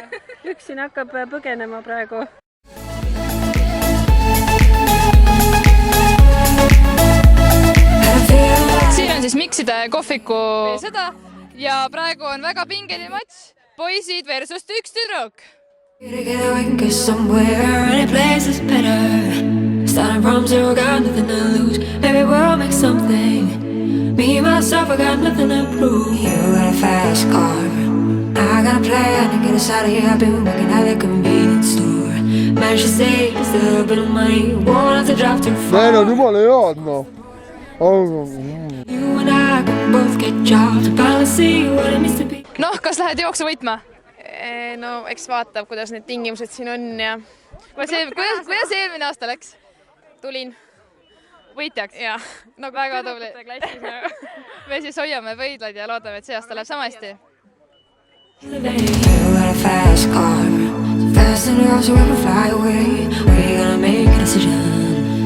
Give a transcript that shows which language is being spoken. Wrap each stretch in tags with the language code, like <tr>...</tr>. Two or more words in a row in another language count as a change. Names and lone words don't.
<et>Üks siin hakkab põgenema praegu. Siin on siis Mikside kohviku seda ja praegu on väga pingeline matš. Poisid versus üks tüdruk.</et> <en>together we can go somewhere. Any place is better. Starting from zero, got nothing to lose. Maybe we'll make something. Me, myself, I got nothing to prove. You got a fast car. I got a plan to get us out of here. I've been working at the convenience store. Managed to save just a little bit of money. Won't have to drive too far.</en> <et>Need on jumala head, noh.</et> <en>You and I can both get jobs to balance, see what it means to be.</en> <et>Noh, kas lähed jooksu võitma? No, eks vaatab, kuidas need tingimused siin on ja... Kuidas eelmine aasta läks? Tulin. Võitjaks? Jah. No väga tubli. Me siis hoiame võidlaid ja loodame, et see aasta läheb sama hästi.</et> <en>You got a fast car. So fast enough so we can fly away. We're gonna make a decision.</en>